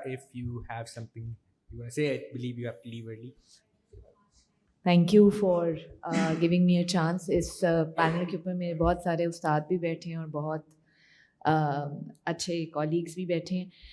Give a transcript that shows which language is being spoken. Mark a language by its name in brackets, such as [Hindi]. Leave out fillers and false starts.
[English] If you have something you want to say, I believe you have to leave early. Thank you for giving me a chance. [Urdu] اس panel کے اوپر میرے بہت سارے استاد بھی بیٹھے ہیں اور بہت اچھے کالیگس بھی بیٹھے ہیں.